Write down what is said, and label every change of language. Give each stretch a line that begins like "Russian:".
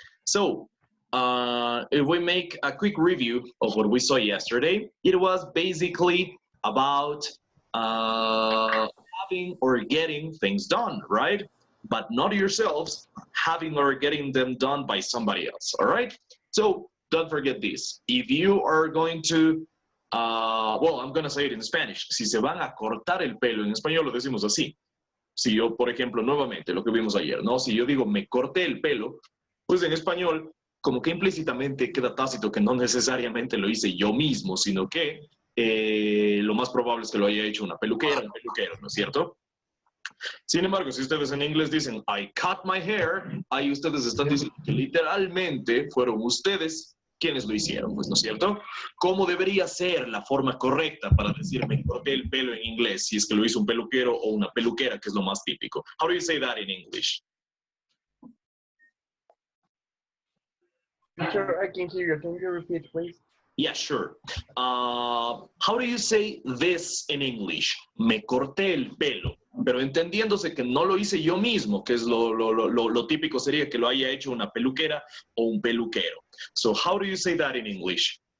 English: So, if we make a quick review of what we saw yesterday, it was basically about having or getting things done, right? But not yourselves, having or getting them done by somebody else, all right? So, don't forget this. If you are going to well, I'm going to say it in Spanish.
Spanish: Si se van a cortar el pelo, en español lo decimos así. Si yo, por ejemplo, nuevamente, lo que vimos ayer, ¿no? Si yo digo me corté el pelo, pues en español, como que implícitamente queda tácito que no necesariamente lo hice yo mismo, sino que lo más probable es que lo haya hecho una peluquera, un peluquero, ¿no es cierto? Sin embargo, si ustedes en inglés dicen
English: I cut my hair,
Spanish: ahí ustedes están diciendo que literalmente fueron ustedes quienes lo hicieron, pues, ¿no es cierto? ¿Cómo debería ser la forma correcta para decir me corté el pelo en inglés si es que lo hizo un peluquero o una peluquera, que es lo más típico?
English: How do you say that in English? Teacher, I can hear you. Can you repeat, please? Yeah, sure. How do you say this in English?
Spanish: Me corté el pelo. Pero entendiéndose que no lo hice yo mismo, que es lo típico sería que lo haya hecho una peluquera o un peluquero.
English: So, how do you say that in English?